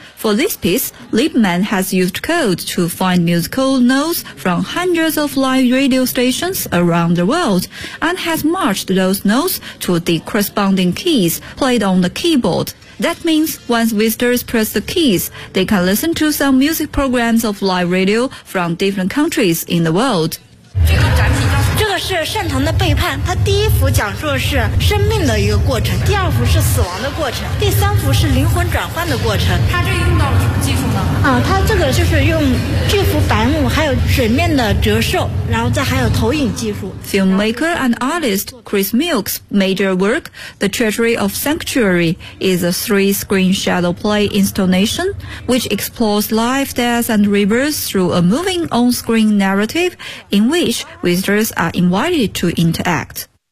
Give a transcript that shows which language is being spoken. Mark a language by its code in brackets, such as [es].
[en] For this piece, Lieberman has used code to find musical notes from hundreds of live radio stations around the world and has matched those notes to the corresponding keys played on the keyboard. That means once visitors press the keys, they can listen to some music programs of live radio from different countries in the world. [zh] 这个是善堂的背叛，它第一幅讲述的是生命的一个过程，第二幅是死亡的过程，第三幅是灵魂转换的过程。它这用到了什么技术呢？它这个就是用巨幅白幕，还有水面的折射，然后再还有投影技术。 [en] Filmmaker and artist Chris Milk's major work The Treasury of Sanctuary is a three-screen shadow play installation which explores life, death and rebirth through a moving on-screen narrative in which visitors are invited to interact.